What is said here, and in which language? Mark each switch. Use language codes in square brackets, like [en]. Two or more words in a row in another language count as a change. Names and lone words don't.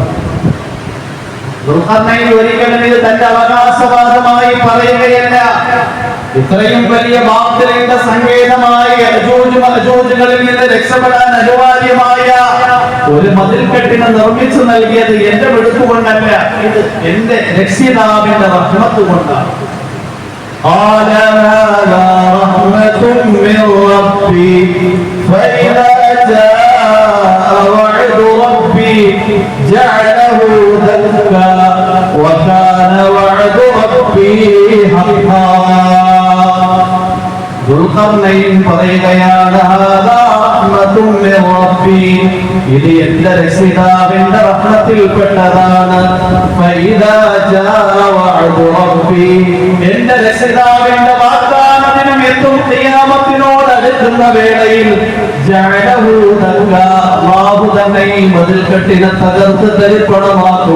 [ml] ദുൽഖർനൈൻ ഒരിക്കലും ഇത് തന്റെ അവകാശവാദമായി പറയുകയല്ല. ഇത്രയും വലിയ ബാത്തിലിന്റെ സങ്കേതമായ യഅജൂജ് മഅജൂജുകളിൽ നിന്ന് രക്ഷപ്പെടാൻ അനിവാര്യമായ ഒരു മതിൽക്കെട്ടിനെ നിർമ്മിച്ചു നൽകിയത് എന്റെ വെടുപ്പ് കൊണ്ടല്ല, ഇത് എന്റെ രക്ഷിതാവിന്റെ റഹ്മത്ത് കൊണ്ടാണ്. [ar] قال هذا رحمة من ربي فإذا جاء وعد ربي جعله دكا وكان وعد ربي حقا. [ml] ദുൽഖർനൈൻ പറയുകയാണ്, [ar] هذا رحمة من ربي, [ml] ഇത് എന്റെ രക്ഷിതാവിന്റെ റഹ്മത്തിൽപ്പെട്ടതാണ്. [ar] فإذا جاء وعد ربي, [ml] എന്റെ രക്ഷിതാവിന്റെ വാഗ്ദാനത്തിനും എത്തും ഖിയാമത്തിനോട് അടുക്കുന്ന വേളയിൽ [ar] جعله دكا, [ml] അല്ലാഹു തന്നെ ഈ മതിൽക്കെട്ടിനെ തകർത്ത് തരിപ്പണമാക്കും.